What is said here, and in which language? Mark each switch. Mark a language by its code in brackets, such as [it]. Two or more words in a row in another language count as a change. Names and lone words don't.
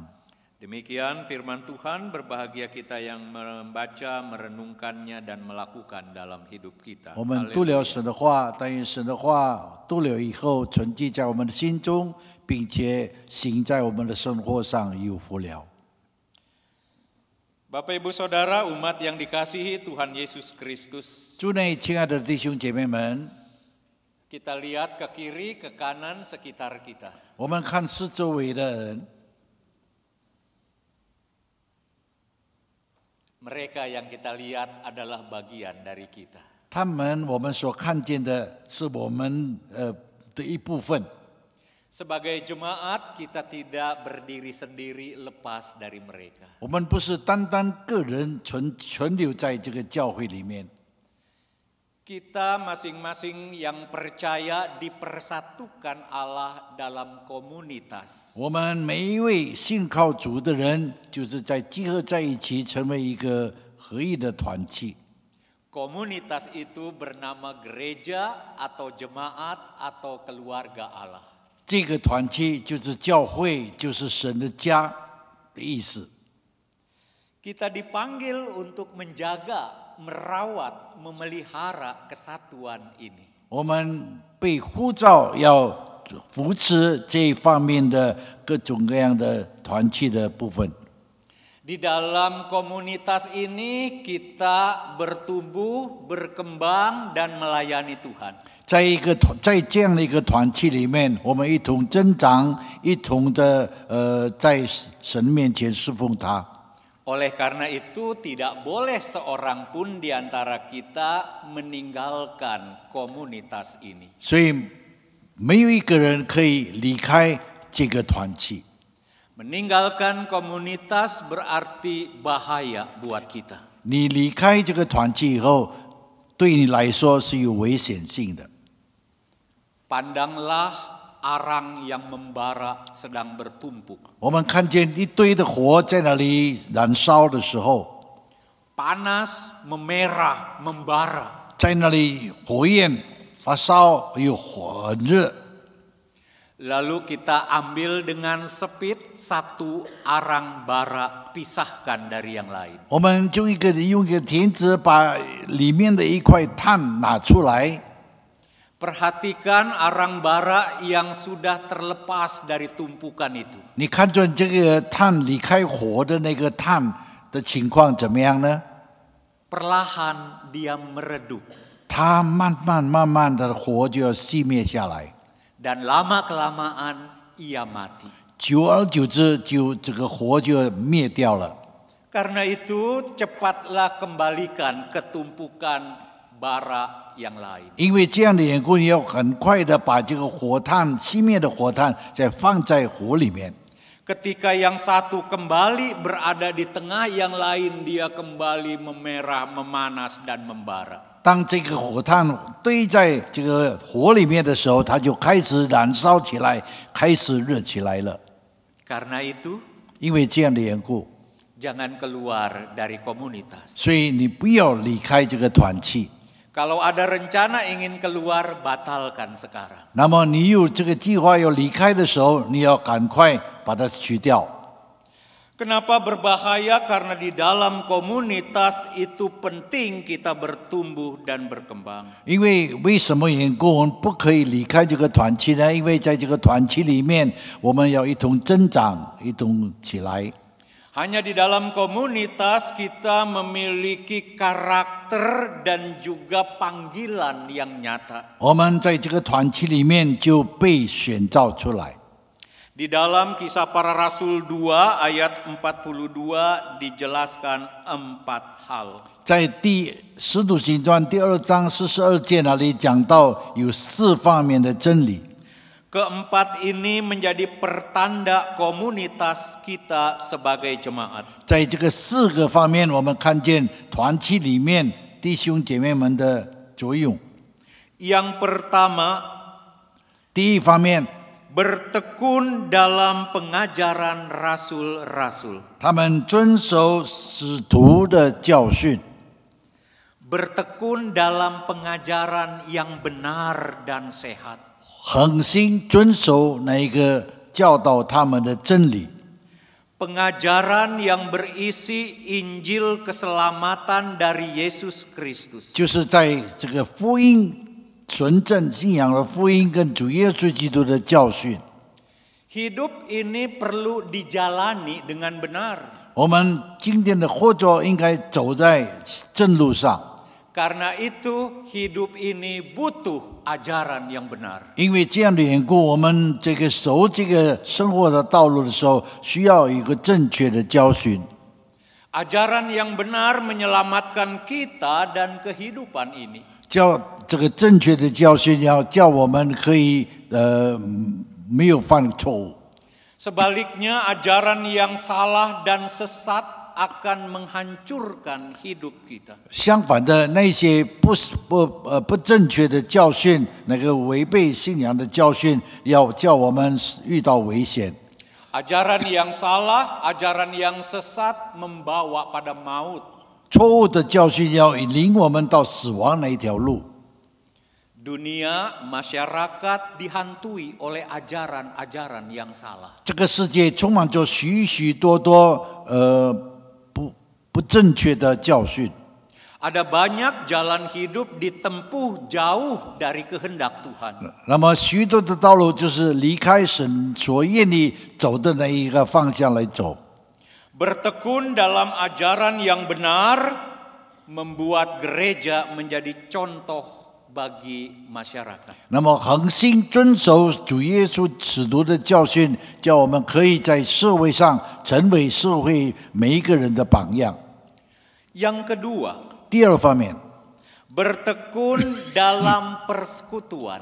[id] Demikian firman Tuhan, berbahagia kita yang membaca, merenungkannya, dan melakukan dalam hidup kita. [zh] 我们读了神的话，但愿神的话读了以后，存记在我们的心中，并且行在我们的生活上，有福了。 [id] Bapak Ibu Saudara, umat yang dikasihi Tuhan Yesus Kristus, [zh] 主内，亲爱的弟兄姐妹们， [id] kita lihat ke kiri, ke kanan sekitar kita. [zh] 我们看四周围的人， [id] Mereka yang kita lihat adalah bagian dari kita. [zh] 他们我们所看见的是我们的一部分。 [id] Sebagai jemaat, kita tidak berdiri sendiri lepas dari mereka. [zh] 我们不是单单个人存留在这个教会里面， [id] Kita masing-masing yang percaya dipersatukan Allah dalam komunitas. [zh] 我们每一位信靠主的人，就是在集合在一起，成为一个合一的团体。 [id] Komunitas itu bernama gereja atau jemaat atau keluarga Allah. [zh] 这个团体就是教会，就是神的家的意思。 [id] Kita dipanggil untuk menjaga, merawat, memelihara kesatuan ini. [zh] 我们被呼召要扶持这一方面的各种各样的团体的部分。 [id] Di dalam komunitas ini kita bertumbuh, berkembang, dan melayani Tuhan. [zh] 在这样的一个团体里面，我们一同增长，一同的在神面前侍奉他。 [id] Oleh karena itu tidak boleh seorang pun di antara kita meninggalkan komunitas ini. [zh] 所以没有一个人可以离开这个团体。 [id] Meninggalkan komunitas berarti bahaya buat kita. [zh] 你离开这个团体以后，对你来说是有危险性的。 [id] Pandanglah arang yang membara sedang bertumpuk. [zh] 我们看见一堆的火在那里燃烧的时候， [id] Panas, memerah, membara. [zh] 在那里火焰发烧，又很热。 [id] Lalu kita ambil dengan sepit satu arang bara, pisahkan dari yang lain. [zh] 我们就用一个钳子把里面的一块炭拿出来。 [id] Perhatikan arang bara yang sudah terlepas dari tumpukan itu. [zh] 你看准这个炭离开火的那个炭的情况怎么样呢？ [id] Perlahan dia meredup. [zh] 它慢慢的火就要熄灭下来， [id] Dan lama-kelamaan ia mati. [zh] 久而久之这个火就要灭掉了。 [id] Karena itu cepatlah kembalikan ke tumpukan bara yang lain. [zh] 因为这样的缘故，你要很快的把这个火炭熄灭的火炭再放在火里面。 [id] Ketika yang satu kembali berada di tengah, yang lain dia kembali memerah, memanas, dan membara. [zh] 当这个火炭堆在这个火里面的时候，它就开始燃烧起来，开始热起来了。 [id] Karena itu, [zh] 因为这样的缘故， [id] jangan keluar dari komunitas. [zh] 所以你不要离开这个团体。 [id] Kalau ada rencana ingin keluar, batalkan sekarang. [zh] 那么你有这个计划要离开的时候，你要赶快把它去掉。 [id] Kenapa berbahaya? Karena di dalam komunitas itu penting kita bertumbuh dan berkembang. [zh] 因为什么缘故我们不可以离开这个团体呢？因为在这个团体里面，我们要一同增长，一同起来。 [id] Hanya di dalam komunitas kita memiliki karakter dan juga panggilan yang nyata. [zh] 我们在这个团体里面就被选召出来。 [id] Di dalam Kisah Para Rasul 2 ayat 42 dijelaskan 4 hal. [zh] 在使徒行传第2章42节那里讲到有4方面的真理。 [id] Keempat ini menjadi pertanda komunitas kita sebagai jemaat. [zh] 在这个4个方面，我们看见团体里面弟兄姐妹们的作用。 [id] Yang pertama, [zh] 第一方面， [id] bertekun dalam pengajaran rasul-rasul. [zh] 他们遵守使徒的教训， [id] Bertekun dalam pengajaran yang benar dan sehat. [zh] 恒心遵守那一个教导他们的真理。 [id] Pengajaran yang berisi Injil keselamatan dari Yesus Kristus. [zh] 就是在这个福音纯正信仰的福音跟主耶稣基督的教训， [id] Hidup ini perlu dijalani dengan benar. [zh] 我们今天的活着应该走在正路上， [id] Karena itu hidup ini butuh ajaran yang benar. [zh] 因为这样的缘故，我们这个走这个生活的道路的时候，需要有一个正确的教训。 [id] Ajaran yang benar menyelamatkan kita dan kehidupan ini. [zh] 教这个正确的教训，要叫我们可以没有犯错误。 [id] Sebaliknya ajaran yang salah dan sesat akan menghancurkan hidup kita. [zh] 相反的，那些不正确的教训，那个违背信仰的教训，要叫我们遇到危险。 [id] Ajaran yang salah, ajaran yang sesat membawa pada maut. [zh] 错误的教训要领我们到死亡那一条路。 [id] Dunia, masyarakat dihantui oleh ajaran-ajaran yang salah. [zh] 这个世界充满着许许多多不正确的教训。 [id] Ada banyak jalan hidup ditempuh jauh dari kehendak Tuhan. [zh] 那么许多的道路就是离开神所愿意走的那一个方向来走。 [id] Bertekun dalam ajaran yang benar membuat gereja menjadi contoh bagi masyarakat. [zh] 那么恒心遵守主耶稣使徒的教训，叫我们可以在社会上成为社会每一个人的榜样。 [id] Yang kedua, [zh] 第二方面， [id] bertekun dalam persekutuan.